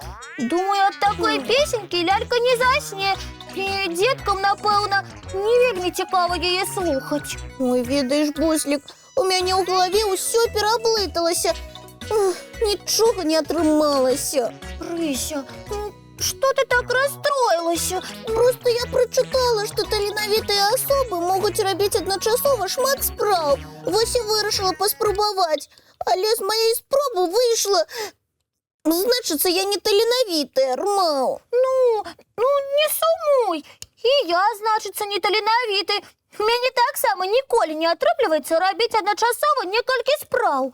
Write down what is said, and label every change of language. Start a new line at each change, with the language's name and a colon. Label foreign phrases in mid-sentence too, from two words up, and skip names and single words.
Belarusian: Думаю, ад такой песенькі лялька не засне. І дзеткам, напэўна, не вельмі цікава яе слухаць. Ой, ведаеш, Буслік, у мяне ў галаве ўсё пераблыталася. Нічога не атрымалася.
Russian: Рыся, что ты так расстроилася? Просто я прочитала, что
Belarusian: таленавітыя асобы могуць рабіць адначасова шмат спраў. Вось і вырашыла паспрабаваць. Але з маёй спробы выйшла... Значыцца, я не таленавітая, Рмаў. Ну, не сумуй. І я, значыцца, не таленавіты. Мяне таксама ніколі не атрымліваецца рабіць адначасова некалькі спраў.